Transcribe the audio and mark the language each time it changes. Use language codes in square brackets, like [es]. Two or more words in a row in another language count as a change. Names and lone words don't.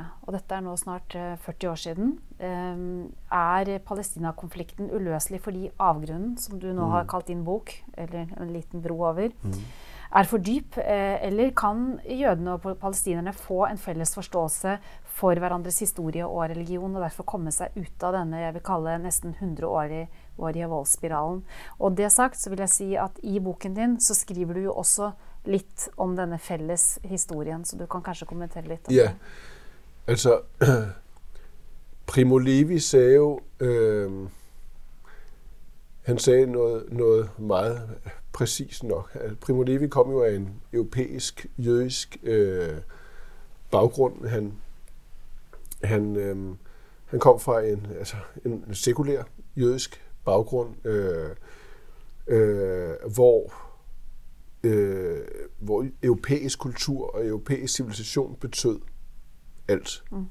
[no] Og dette er nå snart 40 år siden. Er Palestina-konflikten uløselig fordi avgrunnen, som du nå har kalt din bok, eller en liten bro over, er for dyp, eller kan jødene og palestinerne få en felles forståelse for hverandres historie og religion, og derfor komme seg ut av denne, jeg vil kalle nesten 100-årige voldsspiralen. Og det sagt, så vil jeg si at i boken din så skriver du jo også litt om denne felles historien, så du kan kanskje kommentere litt om det. [da] Ja, altså Primo Levi sagde jo, han sagde noget meget præcis nok. Primo Levi kom jo af en europæisk, jødisk baggrund. Han kom fra en sekulær jødisk baggrund, hvor europæisk kultur og europæisk civilisation betød alt.